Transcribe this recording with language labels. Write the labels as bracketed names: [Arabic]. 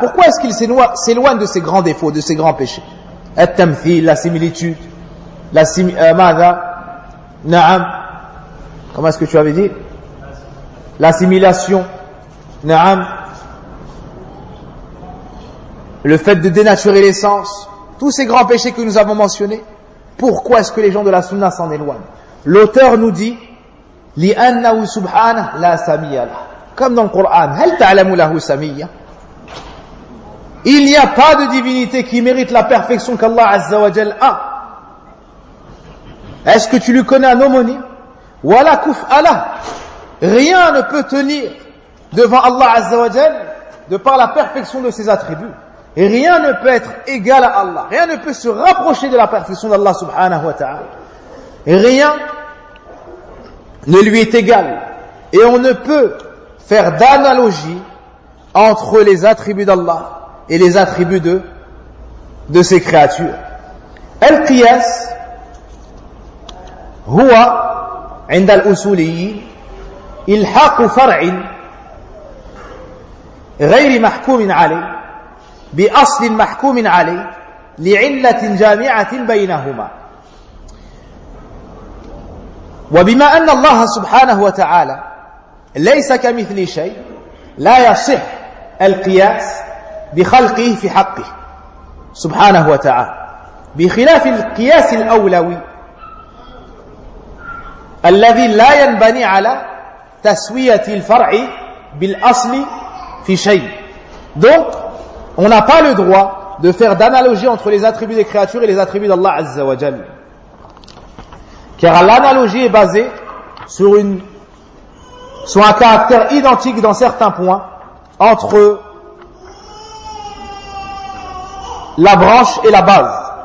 [French] Pourquoi est-ce qu'il s'éloigne de ses grands défauts, de ses grands péchés? Al-Tamthil, la similitude, la ماذا? Na'am. Comment est-ce que tu avais dit? L'assimilation. Na'am. Le fait de dénaturer l'essence. Tous ces grands péchés que nous avons mentionnés. Pourquoi est-ce que les gens de la sunna s'en éloignent? L'auteur nous dit, [Arabic] لِأَنَّهُ سُبْحَانَ لَا سَمِيَ لَهُ. [French] Comme dans le Coran. [Arabic] هَلْ تَعْلَمُ لَهُ سَمِيَ. [French] Il n'y a pas de divinité qui mérite la perfection qu'Allah Azza wa Jal a. Est-ce que tu lui connais un homonyme? [Arabic] Wala kuf ala. [French] Rien ne peut tenir devant Allah Azza wa Jal de par la perfection de ses attributs. Et rien ne peut être égal à Allah. Rien ne peut se rapprocher de la perfection d'Allah subhanahu wa ta'ala. Rien ne lui est égal. Et on ne peut faire d'analogie entre les attributs d'Allah et les attributs de ses créatures. [Arabic] Al-Qiyas huwa عند الأصوليين إلحاق فرع غير محكوم عليه بأصل محكوم عليه لعلة جامعة بينهما وبما أن الله سبحانه وتعالى ليس كمثل شيء لا يصح القياس بخلقه في حقه سبحانه وتعالى بخلاف القياس الأولوي الذي لا ينبني على تسوية الفرع بالأصل في شيء. [French] Donc, on n'a pas le droit de faire d'analogie entre les attributs des créatures et les attributs d'Allah Azza wa Jal. Car l'analogie est basée sur un caractère identique dans certains points entre la branche et la base.